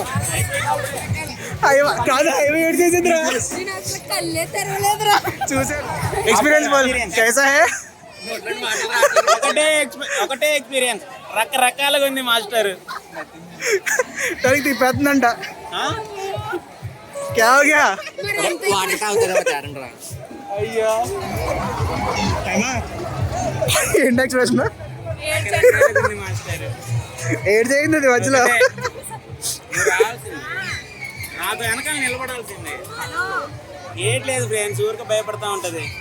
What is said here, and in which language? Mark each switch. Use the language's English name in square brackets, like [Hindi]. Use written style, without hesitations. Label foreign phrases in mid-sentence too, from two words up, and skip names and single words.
[Telugu] అయ్యో కాదు, హైవే ఏడ్ చేసిందిరా. చూసారు ఎక్స్పీరియన్స్ [Hindi] कैसा है? [Telugu] ఒకటే ఎక్స్పీరియన్స్, రకరకాలుగా ఉంది మాస్టర్. తనకి తిప్పేస్తుందంట. [Hindi] क्या हो गया? [Telugu] అయ్యో ఏంటి ఎక్స్ప్రెషన్? ఏడ్ చేయింది అది మధ్యలో. నాకు వెనకాల నిలబడాల్సిందే. ఏట్లేదు ఫ్రెండ్స్, ఊరికి భయపడతా ఉంటది.